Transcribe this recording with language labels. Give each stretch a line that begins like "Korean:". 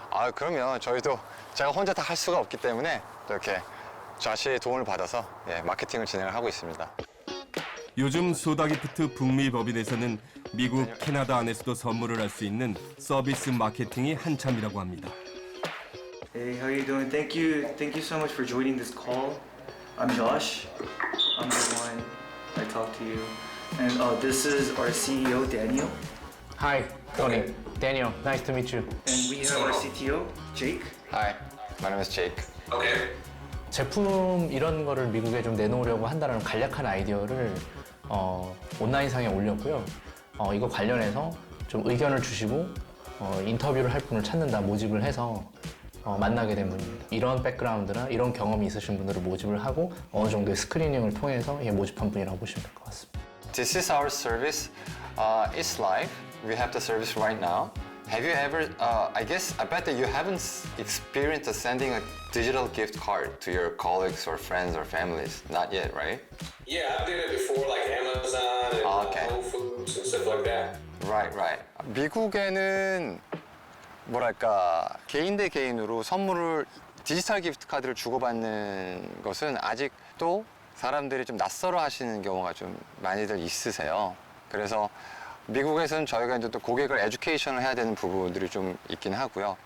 Korean: 아, 그러면 저희도 제가 혼자 다 할 수가 없기 때문에 또 이렇게 조시의 도움을 받아서 마케팅을 진행을 하고 있습니다. 요즘 소다 기프트 북미 법인에서는 미국, 캐나다 안에서도 선물을 할 수 있는 서비스 마케팅이 한참이라고 합니다.
English: Hey, how are you doing? Thank you so much for joining this call. I'm Josh. I'm the one I talked to you. And this is our CEO, Daniel. Hi, Tony. Daniel, nice to meet you. And we have our CTO, Jake. Hi, my name is Jake. Okay.
Korean: 제품 이런 거를 미국에 좀 내놓으려고 한다는 간략한 아이디어를 온라인상에 올렸고요. 이거 관련해서 좀 의견을 주시고 인터뷰를 할 분을 찾는다 모집을 해서 만나게 된 분입니다. 이런 백그라운드나 이런 경험이 있으신 분들을 모집을 하고 어느 정도의 스크리닝을 통해서 모집한 분이라고 보시면 될 것 같습니다.
English: This is our service. It's live. We have the service right now. Have you ever, I bet that you haven't experienced sending a digital gift card to your colleagues or friends or families. Not yet, right? Yeah, I did it before, like Amazon and Okay. Whole Foods and stuff like that. Right.
Korean: 미국에는 뭐랄까 개인 대 개인으로 선물을 디지털 기프트 카드를 주고받는 것은 아직도 사람들이 좀 낯설어 하시는 경우가 좀 많이들 있으세요. 그래서 미국에서는 저희가 이제 또 고객을 에듀케이션을 해야 되는 부분들이 좀 있긴 하고요.